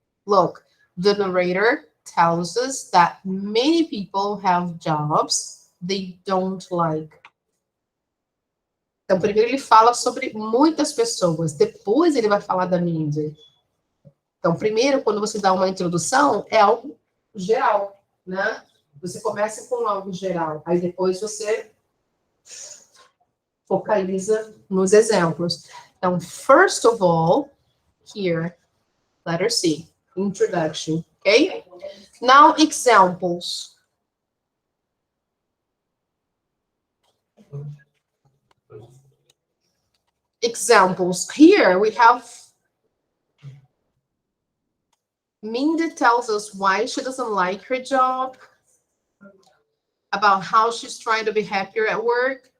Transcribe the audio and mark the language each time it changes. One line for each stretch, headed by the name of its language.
English: Look, the narrator tells us that many people have jobs they don't like.
Portuguese: Então, primeiro ele fala sobre muitas pessoas, depois ele vai falar da Mindy. Então, primeiro, quando você dá uma introdução, é algo geral, né? Você começa com algo geral, aí depois você focaliza nos exemplos. Então,
English: first of all, here, letter C, introduction, okay? Now, examples. Examples. Here we have Mindy tells us why she doesn't like her job, about how she's trying to be happier at work.